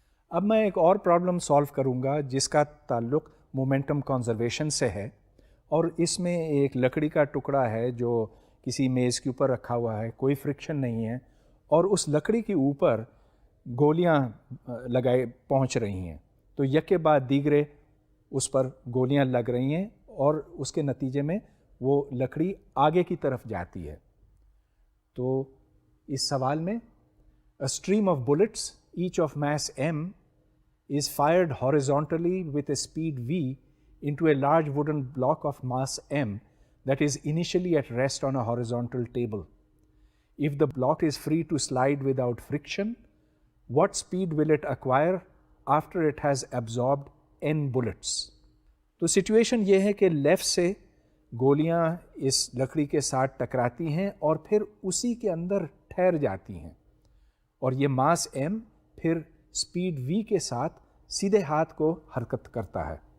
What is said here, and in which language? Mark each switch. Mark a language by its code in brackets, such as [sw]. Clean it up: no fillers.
[ur] اب میں ایک اور پرابلم سالو کروں گا جس کا تعلق مومنٹم کنزرویشن سے ہے، اور اس میں ایک لکڑی کا ٹکڑا ہے جو کسی میز کے اوپر رکھا ہوا ہے، کوئی فرکشن نہیں ہے، اور اس لکڑی کے اوپر گولیاں لگائے پہنچ رہی ہیں. تو یک کے بعد دیگرے اس پر گولیاں لگ رہی ہیں، اور اس کے نتیجے میں وہ لکڑی آگے کی طرف جاتی ہے. تو اس سوال میں [en] a stream of bullets each of mass m is fired horizontally with a speed v into a large wooden block of mass m that is initially at rest on a horizontal table. If the block is free to slide without friction, what speed will it acquire after it has absorbed n bullets. [ur] تو situation یہ ہے کہ left سے گولیاں اس لکڑی کے ساتھ ٹکراتی ہیں اور پھر اسی کے اندر ٹھہر جاتی ہیں، اور یہ ماس m پھر اسپیڈ v کے ساتھ سیدھے ہاتھ کو حرکت کرتا ہے.